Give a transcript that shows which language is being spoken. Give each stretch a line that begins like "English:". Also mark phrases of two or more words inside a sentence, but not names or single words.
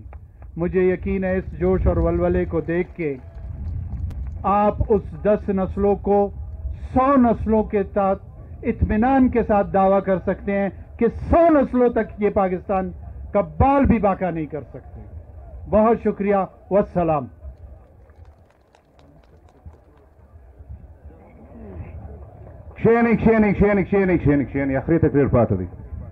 Urdu: مجھے یقین ہے اس جوش اور ولولے کو دیکھ کے آپ اس 10 نسلوں کو 100 نسلوں کے ساتھ اطمینان کے ساتھ دعویٰ کر سکتے ہیں کہ 100 نسلوں تک یہ پاکستان کا بال بھی باقا نہیں کر سکتے. بہت شکریہ، والسلام.
Pashto: کښېنئ کښېنئ کښېنئ کښېنئ کښېنئ کښېنئ اخري تقریر پاتې دی.